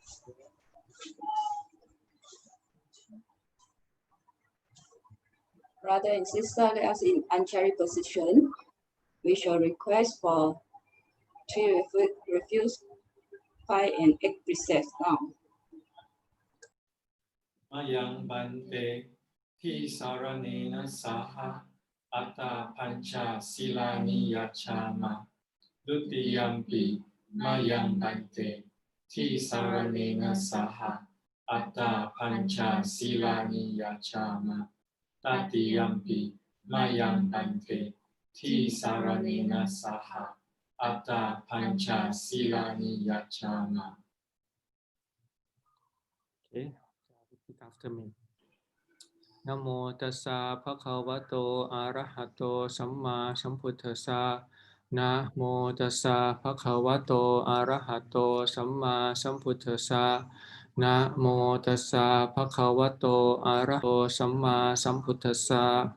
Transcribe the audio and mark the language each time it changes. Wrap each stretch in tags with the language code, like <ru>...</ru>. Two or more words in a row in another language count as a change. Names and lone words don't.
<en>Brother and sister, let us in uncharied position. We shall request for 3 refuges, 5 and 8 precepts now.</en> <pi>Mayang bante ti saranena saha atta pancha silani yachama dutiyampi mayang bante ti saranena saha atta pancha silani yachama tatiyampi mayang bante ti saranena saha atta pancha silani yachama.</pi> <en>Okay, repeat after me.</en> <pi>Namo tassa bhagavato arahato samma sambuddhassa. Namo tassa bhagavato arahato samma sambuddhassa. Namo tassa bhagavato arahato samma sambuddhassa.</pi>